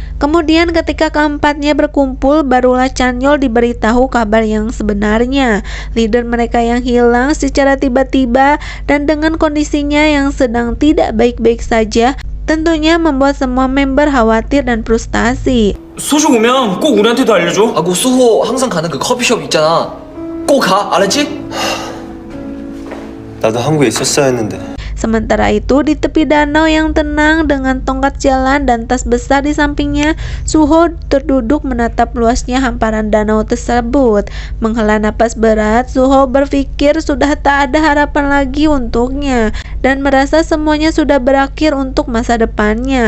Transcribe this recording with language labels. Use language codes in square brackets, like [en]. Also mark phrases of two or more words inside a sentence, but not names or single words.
[id] Kemudian ketika keempatnya berkumpul, barulah Chanyeol diberitahu kabar yang sebenarnya. Leader mereka yang hilang secara tiba-tiba dan dengan kondisinya yang sedang tidak baik-baik saja, tentunya membuat semua member khawatir dan frustasi. [ko] 소식 오면 꼭 우리한테도 알려줘. 그 수호 항상 가는 그 커피숍 있잖아. 꼭 가, 알았지? 나도 한국에 있었어야 했는데. [id] Sementara itu di tepi danau yang tenang dengan tongkat jalan dan tas besar di sampingnya, Suho terduduk menatap luasnya hamparan danau tersebut. Menghela napas berat, Suho berpikir sudah tak ada harapan lagi untuknya dan merasa semuanya sudah berakhir untuk masa depannya.